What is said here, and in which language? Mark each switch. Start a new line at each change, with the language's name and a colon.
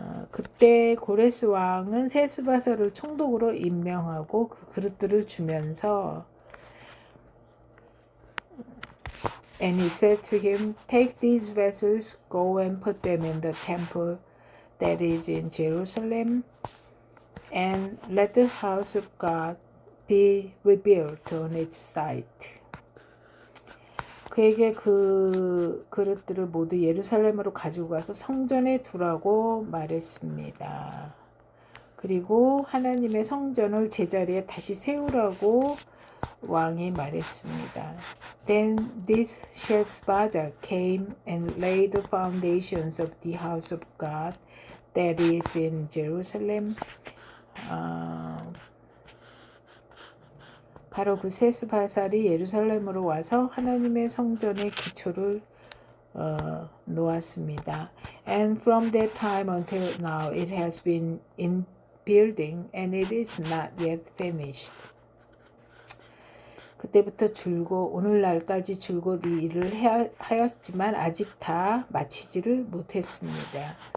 Korean: 그때 고레스 왕은 셋스바사를 총독으로 임명하고 그 그릇들을 주면서
English: And he said to him, Take these vessels, go and put them in the temple that is in Jerusalem, and let the house of God be rebuilt on its site.
Korean: 그에게 그 그릇들을 모두 예루살렘으로 가지고 가서 성전에 두라고 말했습니다. 그리고 하나님의 성전을 제자리에 다시 세우라고 왕이 말했습니다.
English: Then this Sheshbazzar came and laid the foundations of the house of God that is in Jerusalem.
Korean: 바로 그 셋스바살이 예루살렘으로 와서 하나님의 성전의 기초를 놓았습니다.
English: And from that time until now it has been in building and it is not yet finished.
Korean: 그때부터 줄곧 오늘날까지 줄곧 이 일을 하였지만 아직 다 마치지를 못했습니다.